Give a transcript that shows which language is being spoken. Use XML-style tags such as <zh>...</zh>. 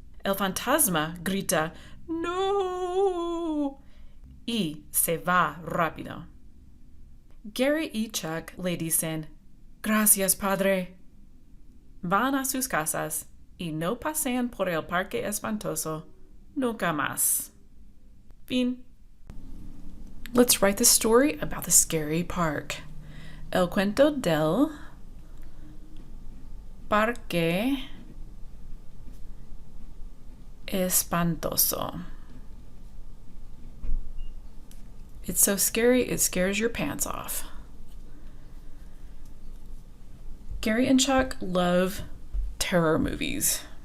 <es>El fantasma grita, ¡no! Y se va rápido. Gary y Chuck le dicen, gracias, padre. Van a sus casas y no pasean por el parque espantoso nunca más. Fin.</es> <en>Let's write the story about the scary park.</en> <es>El cuento del parque espantoso.</es> <en>It's so scary, it scares your pants off. Gary and Chuck love terror movies.</en>